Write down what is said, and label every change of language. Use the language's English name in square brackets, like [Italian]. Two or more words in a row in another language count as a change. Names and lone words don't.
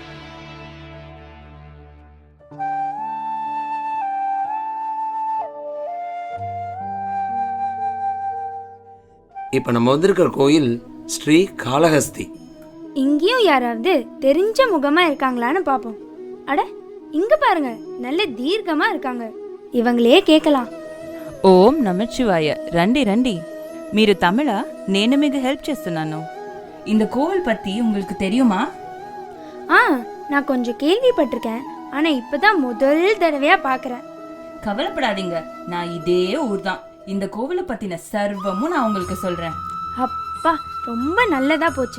[Tamil] இப்போ நம்ம வந்திருக்கிற கோயில் ஸ்ரீ காளஹஸ்தி. இங்கேயும் யாராவது தெரிஞ்ச முகமா இருக்காங்களான்னு பார்ப்போம். அட இங்க பாருங்க, நல்ல தீர்க்கமா இருக்காங்க. இவங்களே கேட்கலாம். [Telugu] ఓం నమశివాయ. రండి రండి. మీరు తమిళ? నేను మీకు హెల్ప్ చేస్తున్నాను. [Tamil] இந்த கோவில் பத்தி உங்களுக்கு தெரியுமா? நான் கொஞ்சம் கேள்விப்பட்டிருக்கேன், ஆனா இப்பதான் முதல் தடவையா பாக்குறேன். கவலைப்படாதீங்க, நான் இதே ஊர் தான். இந்த கோவிலை பத்தின சர்வமும் நான் உங்களுக்கு சொல்றேன். அப்பா, ரொம்ப நல்லதா போச்சு.